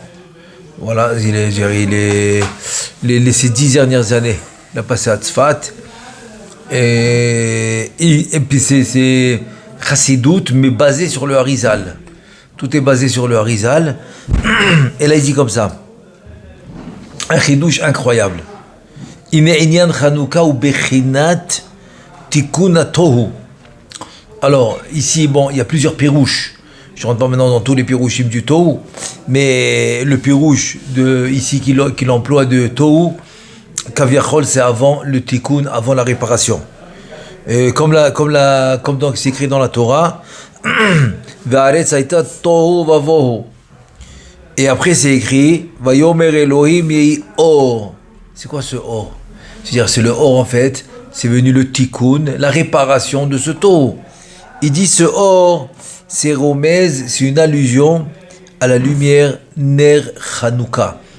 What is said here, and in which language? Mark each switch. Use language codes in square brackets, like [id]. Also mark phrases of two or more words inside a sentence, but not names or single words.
[fr] Voilà, ces 10 dernières années, il a passé à Tzfat. Et puis c'est Chassidout, mais basé sur le Harizal. Tout est basé sur le Harizal. Et là, il dit comme ça. Un chidouche incroyable. [he] הנה ענין חנוכה הוא בחינת תיקון תהו. [fr] Alors, ici, bon, il y a plusieurs pirouches. Je ne rentre pas maintenant dans tous les pirouchim du Tohu, mais le pirouche ici qu'il emploie de Tohu, Kaviachol, c'est avant le tikkun, avant la réparation. Et comme donc c'est écrit dans la Torah, [he] והארץ היתה תהו ובהו. [fr] Et après c'est écrit, [he] ויאמר אלהים יהי אור. [fr] C'est quoi ce or? C'est-à-dire c'est le or en fait, c'est venu le tikkun, la réparation de ce Tohu. Il dit ce or, c'est Romez, c'est une allusion à la lumière [he] נר חנוכה.